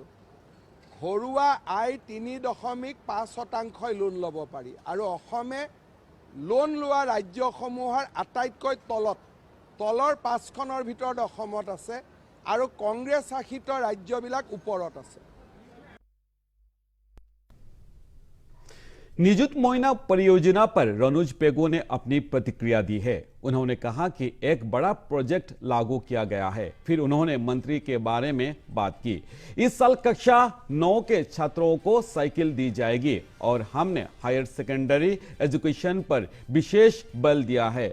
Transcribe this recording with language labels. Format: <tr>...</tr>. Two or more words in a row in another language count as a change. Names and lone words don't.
<as>ঘৰুৱা আয় 3.5% লোন ল'ব পাৰি আৰু অসমে লোন লোৱা ৰাজ্যসমূহৰ আটাইতকৈ তলৰ 5খনৰ ভিতৰত অসমত আছে আৰু কংগ্ৰেছ শাসিত ৰাজ্যবিলাক ওপৰত আছে।</as> <hi>निजुत मोइना परियोजना पर रनुज पेगु ने अपनी प्रतिक्रिया दी है। उन्होंने कहा कि एक बड़ा प्रोजेक्ट लागू किया गया है। फिर उन्होंने मंत्री के बारे में बात की। इस साल कक्षा 9 के छात्रों को साइकिल दी जाएगी और हमने</hi> <en>higher secondary education</en> <hi>पर विशेष बल दिया है।</hi>